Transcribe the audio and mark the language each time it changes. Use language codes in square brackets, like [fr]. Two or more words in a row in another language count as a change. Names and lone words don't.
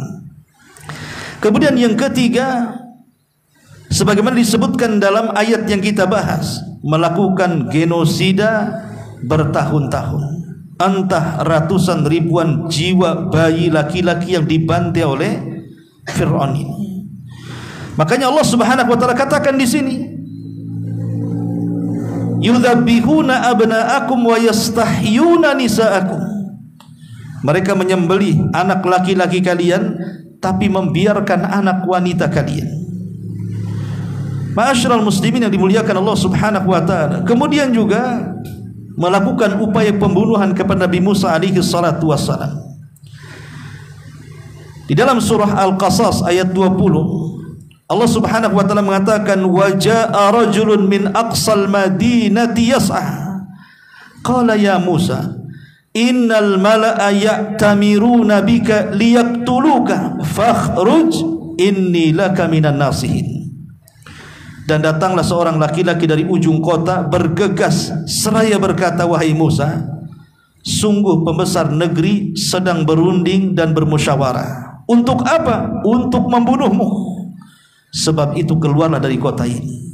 [id] Kemudian yang ketiga, sebagaimana disebutkan dalam ayat yang kita bahas, melakukan genosida bertahun-tahun. Entah ratusan ribuan jiwa bayi laki-laki yang dibantai oleh Fir'aun ini. Makanya [ar] الله سبحانه وتعالى [id] katakan di sini, [ar] يذبحون أبناءكم ويستحيون نساءكم. [id] Mereka menyembelih anak laki-laki kalian tapi membiarkan anak wanita kalian. [ar] معاشر المسلمين [id] yang dimuliakan [ar] الله سبحانه وتعالى. [id] Kemudian juga melakukan upaya pembunuhan kepada Nabi Musa [ar] عليه الصلاة والسلام. [id] Di dalam surah Al-Qasas ayat 20, [ar] الله سبحانه وتعالى [id] mengatakan, [ar] وجاء رجل من أقصى المدينة يسعى قال يا موسى إن الملأ يأتمرون بك ليقتلوك فاخرج إني لك من الناصحين. [id] Dan datanglah seorang laki-laki dari ujung kota bergegas seraya berkata, wahai Musa, sungguh pembesar negeri sedang berunding dan bermusyawarah. Untuk apa? Untuk membunuhmu. Sebab itu keluarlah dari kota ini.